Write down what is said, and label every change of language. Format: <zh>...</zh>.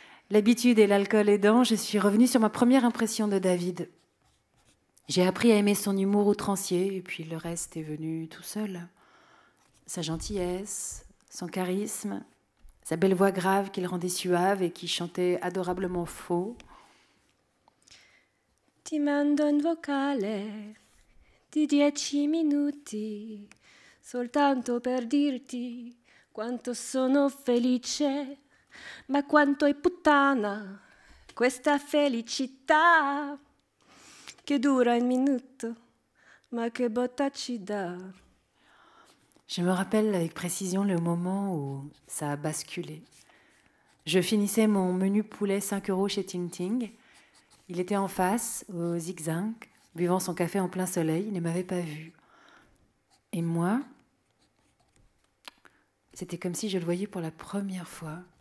<fr>L'habitude et l'alcool aidant, je suis revenue sur ma première impression de David. J'ai appris à aimer son humour outrancier, et puis le reste est venu tout seul. Sa gentillesse, son charisme, sa belle voix grave qui le rendait suave et qui chantait adorablement faux.</fr> <it>Ti mando un vocale di 10 minuti, soltanto per dirti quanto sono felice, ma quanto è puttana questa felicità che dura un minuto, ma che botta ci dà.</it> <fr>Je me rappelle avec précision le moment où ça a basculé. Je finissais mon menu poulet 5 € chez Ting Ting. Il était en face, au zigzag, buvant son café en plein soleil. Il ne m'avait pas vue. Et moi, c'était comme si je le voyais pour la première fois.</fr>